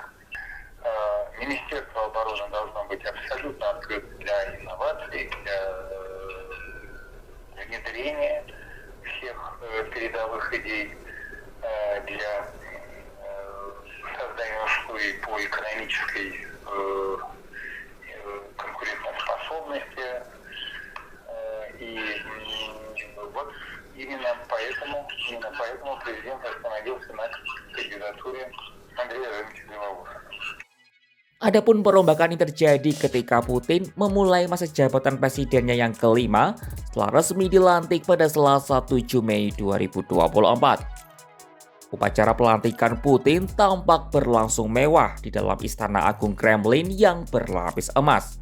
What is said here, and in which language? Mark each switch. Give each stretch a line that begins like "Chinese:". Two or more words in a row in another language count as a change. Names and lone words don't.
Russian: Министерство обороны должно быть абсолютно открыто для инноваций, для внедрения всех передовых идей, для создания условий по экономической конкурентоспособности. И вот именно поэтому президент остановился на кандидатуре Андрея Ивановича Белоусова.
Indonesian: Adapun perombakan ini terjadi ketika Putin memulai masa jabatan presidennya yang kelima setelah resmi dilantik pada Selasa 7 Mei 2024. Upacara pelantikan Putin tampak berlangsung mewah di dalam Istana Agung Kremlin yang berlapis emas.